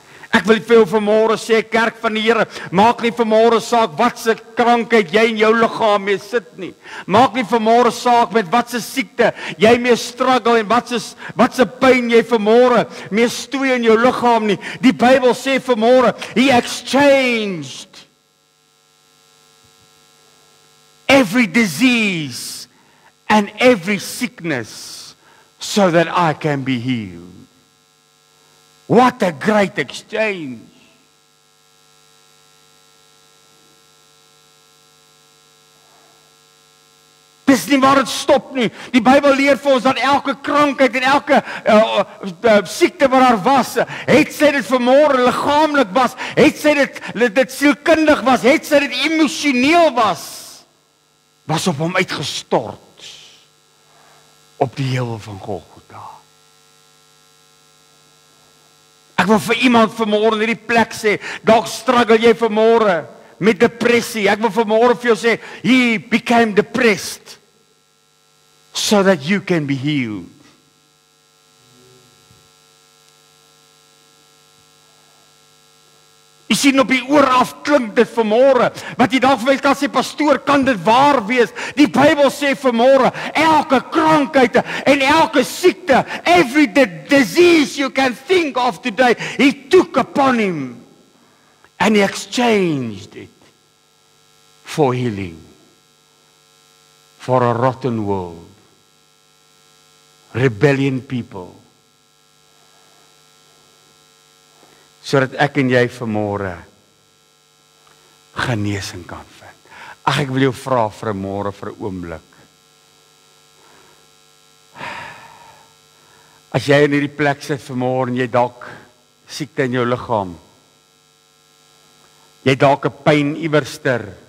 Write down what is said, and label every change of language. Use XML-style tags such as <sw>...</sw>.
<af>Ek wil vir jou vanmôre sê, kerk van die Here, maak nie vanmôre saak wat se krankheid jy in jou liggaam mee sit nie. Maak nie vanmôre saak met wat se siekte jy mee struggle en wat se pyn jy vanmôre mee stoei in jou liggaam nie. Die Bybel sê vanmôre,</af> <en>he exchanged every disease and every sickness so that I can be healed. What a great exchange.</en> <af>Dis nie waar dit stop nie. Die Bybel leer vir ons dat elke krankheid en elke siekte wat daar was, het sy dit vanmôre liggaamlik was, het sy dit sielkundig was, het sy dit emosioneel was op hom uitgestort op die heuwel van Golgotha. Ek wil vir iemand vanmôre in hierdie plek sê, dalk struggle jy vanmôre met depressie. Ek wil vanmôre vir jou sê,</af> <en>he became depressed so that you can be healed.</en> <af>Jy sien op die oor af klink dit vanmôre, wat jy dalk wil kan sê, pastoor, kan dit waar wees? Die Bybel sê vanmôre, elke krankheid en elke siekte,</af> <en>every disease you can think of today, he took upon him and he exchanged it for healing, for a rotten world, rebellion people,</en> <af>sodat ek en jy vanmôre genesing kan vind. Ag, ek wil jou vra vir 'n môre, vir 'n oomblik. As jy in hierdie plek sit vanmôre en jy dalk siekte in jou liggaam, jy dalk 'n pyn iewerster.</af>